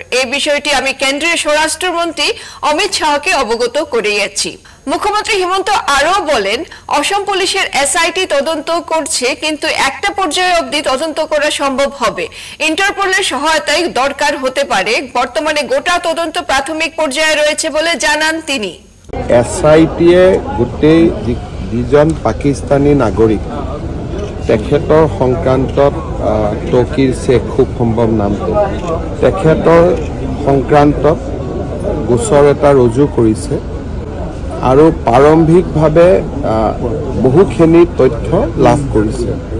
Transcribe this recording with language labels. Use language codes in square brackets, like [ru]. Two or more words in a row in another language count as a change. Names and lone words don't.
[bn] এই বিষয়টি আমি কেন্দ্রীয় স্বরাষ্ট্রমন্ত্রী অমিত শাহকে অবগত করিয়েছি। মুখ্যমন্ত্রী হিমন্ত আরও বলেন, অসম পুলিশের এসআইটি তদন্ত করছে, কিন্তু একটা পর্যায়ে অবধি তদন্ত করা সম্ভব হবে। ইন্টারপোলের সহায়তায় দরকার হতে পারে। বর্তমানে গোটা তদন্ত প্রাথমিক পর্যায়ে রয়েছে বলে জানান তিনি। [as] এসআইটিয়ে গোটেই যিজন পাকিস্তানী নাগৰিক তেখেতৰ সংক্ৰান্তত তৌকিৰ শেখ খুব সম্ভৱ নামটো, তেখেতৰ সংক্ৰান্তত গোচৰ এটা ৰুজু কৰিছে আৰু প্ৰাৰম্ভিকভাৱে বহুখিনি তথ্য লাভ কৰিছে।